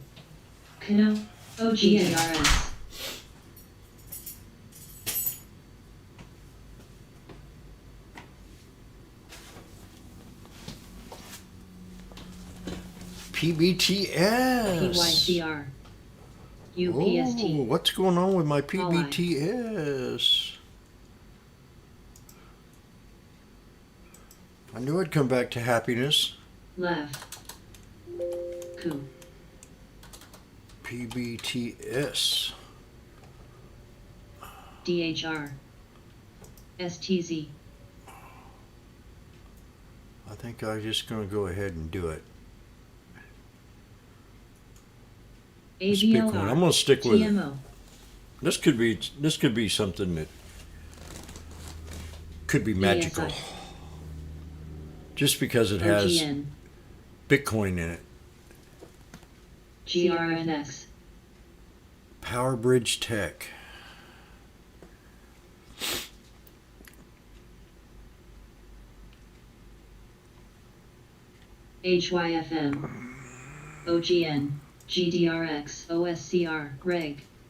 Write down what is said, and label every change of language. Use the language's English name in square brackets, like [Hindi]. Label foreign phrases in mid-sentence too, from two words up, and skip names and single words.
[English] Kuno, OGNRS. PBTS. PYCR. UPST. Oh, what's going on with my PBTS? I knew I'd come back to happiness. Left. Ku. PBTS. DHR. STZ. I think I'm just going to go ahead and do it. Let's pick one. I'm going to stick with it. TMO. This could be something that could be magical. ASI. Just because it has OGN. Bitcoin in it. GRNX. PowerBridge Tech. HYFM. OGN. GDRX. OSCR. Reg.